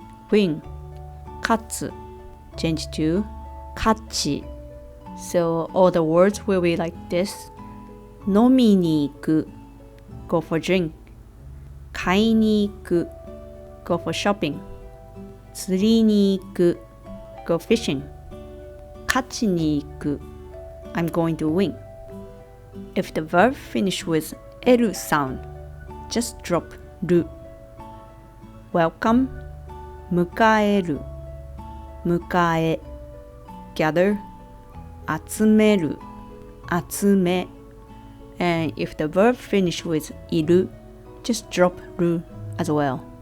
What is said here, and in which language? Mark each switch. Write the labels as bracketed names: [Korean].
[English] Win, 勝つ, change to 勝ち. So all the words will be like this. [Japanese] 飲みに行く [English] go for drink. [Japanese] 買いに行く [English] go for shopping. [Japanese] 釣りに行く [English] go fishing. [Japanese] 勝ちに行く [English] I'm going to win. If the verb finish with eru sound, just drop ru. Welcome, 迎える 迎え gather, 集める 集め and if the verb finish with iru, just drop ru as well.